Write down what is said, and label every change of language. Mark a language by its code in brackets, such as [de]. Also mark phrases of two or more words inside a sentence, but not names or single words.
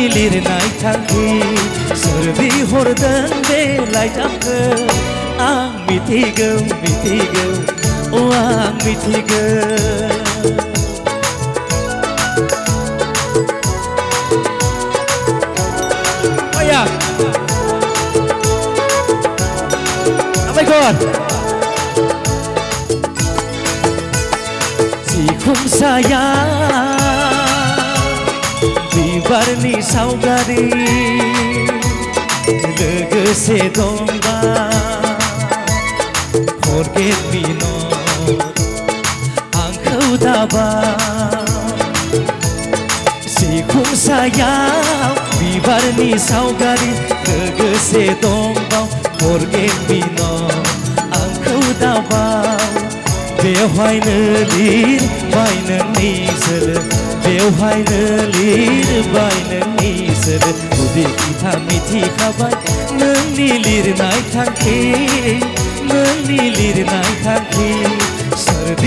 [brx] लिरनाय थांखि सोरदि हरदों बेलाय जामखौ आं मिथिगौ मिथिगौ आं मिथिगौ Oya Abaigon Sikhumsaya Bibarni saugari Logoसे दंबा [en] Forget me not [brx] आंखौ दाबा सिखुमसायाव बिबारनि सावगारि लोगोसे दंबाव [en] Forget me [brx] not आंखौ दाबाव बेवहायनो लिरबाय नोंनि सोलो बेवहायनो लिरबाय नोंनि सोलो गुदि खिथा मिथिखाबाय नोंनि लिरनाय थांखि नोंनि लिरनाय थांखि सोरदि